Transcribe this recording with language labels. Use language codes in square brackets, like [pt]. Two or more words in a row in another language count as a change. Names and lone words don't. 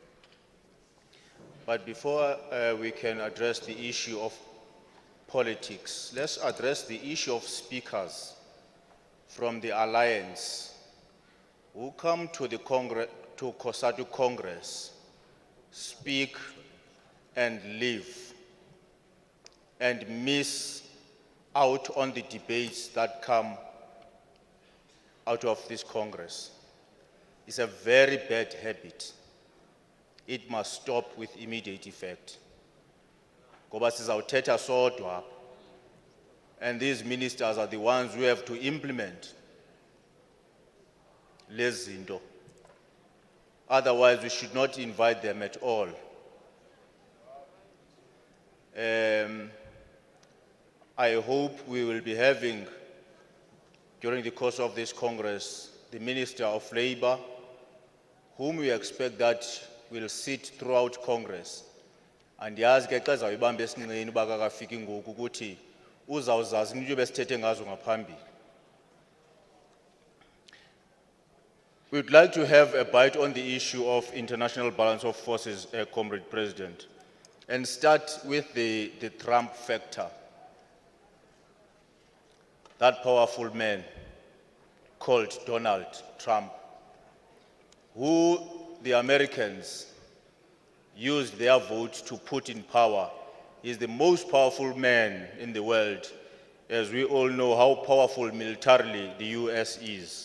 [en] But before we can address the issue of politics, let's address the issue of speakers from the Alliance who come to the Congress, to Cosatu Congress, speak and leave and miss out on the debates that come out of this Congress. It's a very bad habit. It must stop with immediate effect. [xh] Ngoba sizawuthetha sodwa, [en] and these ministers are the ones who have to implement [xh] lezi zinto. [en] Otherwise, we should not invite them at all. I hope we will be having, during the course of this Congress, the Minister of Labor, whom we expect that will sit throughout Congress. [xh] And yazi ke xa zawuyibamba esinqeni uba kakafiki ngoku ukuthi uzawuzazi into besithethe ngazo ngaphambili. [en] We'd like to have a bite on the issue of international balance of forces, Comrade President, and start with the Trump factor. That powerful man called Donald Trump, who the Americans used their vote to put in power, is the most powerful man in the world, as we all know how powerful militarily the US is.